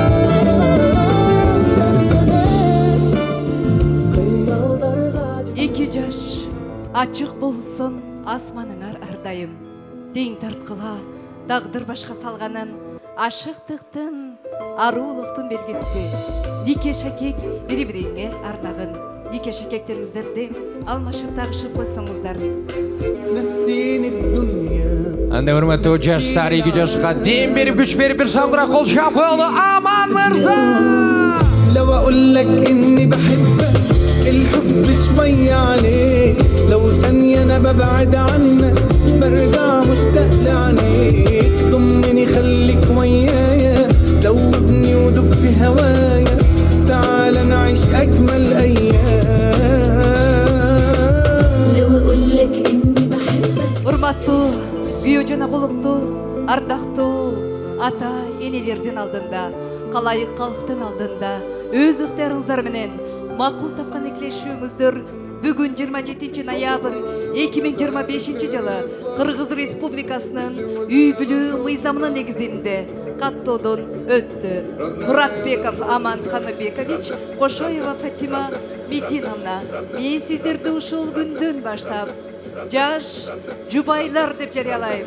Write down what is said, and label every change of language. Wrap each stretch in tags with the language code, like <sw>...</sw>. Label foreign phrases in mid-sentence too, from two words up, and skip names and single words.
<ky>Эки жаш ачык болсун асманыңар ардайым. Тең тарткыла тагдыр башка салганын ашыктыктын арулуктун белгиси. Нике шакек бири-бириңе ардагын. Нике шакектериңиздерди алмашып тагышып койсоңуздар.</ky> <ar>نسيني الدنيا</ar> <ky>Анда урматтуу жаштар, эки жашка дем берип күч берип бир шаңгырак кол чапкылы Аман мырза.</ky> <ar>لو اقول لك اني بحبك الحب شوية عليك لو ثانية انا ببعد عنك برجع مشتاق لعينيك ضمني خليك ويايا دوبني ودوب في هوايا تعال نعيش اجمل ايام لو اقول لك اني بحبك</ar> <ky>Урматтуу, күйөө жана кулуктуу, ардактуу ата энелердин алдында, калайык калктын алдында өз ыктыярыңыздар менен макул тапкан экилешүүңүздөр бүгүн 27 ноябрь 2025 жылы Кыргыз Республикасынын үй бүлүү мыйзамынын негизинде каттоодон өттү. Муратбеков Аман Каныбекович, Кошоева Фатима Мединовна, мен сиздерди ушул күндөн баштап жаш жубайлар деп жарыялайм.</ky>